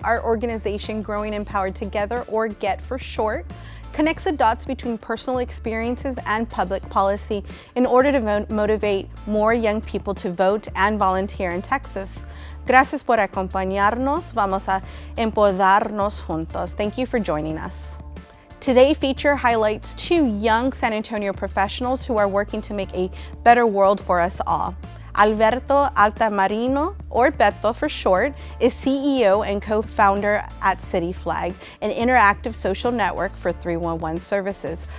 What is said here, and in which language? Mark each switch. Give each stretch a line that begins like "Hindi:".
English: Our organization, Growing Empowered Together, or GET for short, connects the dots between personal experiences and public policy in order to motivate more young people to vote and volunteer in Texas.
Spanish: Gracias por acompañarnos. Vamos a empoderarnos juntos.
English: Thank you for joining us. Today's feature highlights two young San Antonio professionals who are working to make a better world for us all. Beto Altamirano, or Beto for short, is CEO and co-founder at CityFlag, an interactive social network for 311 services.